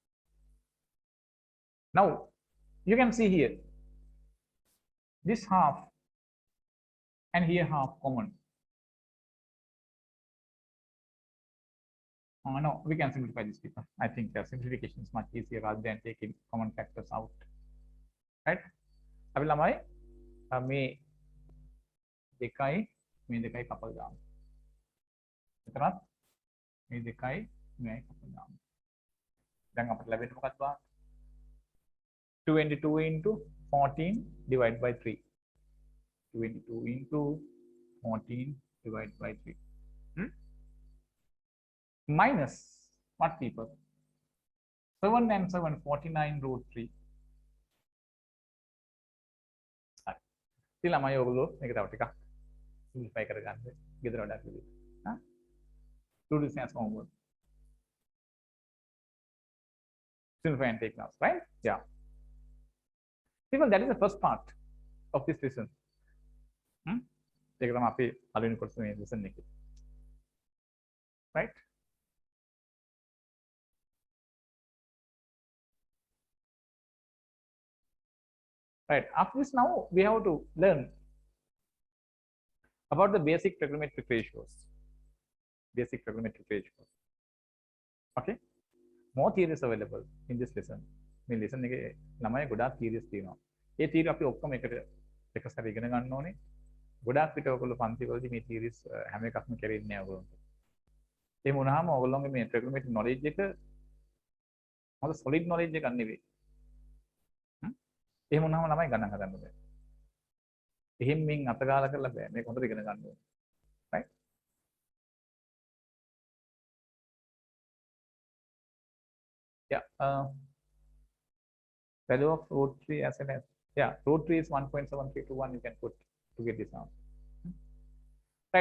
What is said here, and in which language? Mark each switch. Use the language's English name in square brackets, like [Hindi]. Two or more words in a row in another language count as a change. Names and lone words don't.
[English] Now you can see here this half and here half common. No, we can simplify this, people. I think the simplification is much easier rather than taking common factors out. Right? [Sinhala] අපි ළමයි මේ දෙකයි කපල් දාමු. එතනත් මේ දෙකයි මේ කපල් දාමු. දැන් අපිට ලැබෙන්නේ මොකක්ද බලන්න? [English] 22 into 14 divided by 3. 22 into 14 divided by 3. Minus what, people? 7 and 7, 49 root 3. [Sinhala] ඉතින් ළමයි ඔයගොල්ලෝ මේක තව ටිකක් සිම්ප්ලිෆයි කරගන්න. ගෙදර වැඩක් විදිහට. හා? [English] Do this as homework. Simplify and take notes, right? Yeah. People, that is the first part of this lesson. [Sinhala] ඒක තමයි අපි පළවෙනි කොටස මේ lesson එකේ. [English] Right? Right. After this, now we have to learn about the basic trigonometric ratios. Basic trigonometric ratios. Okay. More theories available in this lesson. [Sinhala] මේ lesson එකේ ළමයි ගොඩාක් theories තියෙනවා. ඒ theory අපි ඔක්කොම එකට එක සැරේ ඉගෙන ගන්න ඕනේ. ගොඩාක් විට ඔයගොල්ලෝ පන්ති වලදී මේ theories හැම එකක්ම කරෙන්නේ නැහැ ඔයගොල්ලෝ. එහෙම වුණාම ඔයගොල්ලෝගේ මේ [English] trigonometric knowledge [Sinhala] එක මොකද [English] solid knowledge [Sinhala] එකක් නෙවෙයි. එහෙම වුණාම ළමයි ගණන් හදන්න බෑ. එහෙම මින් අතගාලා කරලා බෑ. මේක හොඳට ඉගෙන ගන්න ඕනේ. Right? Yeah. [English] Value of root 3 as an root 3 is 1.7321. You can put to get this out. Right.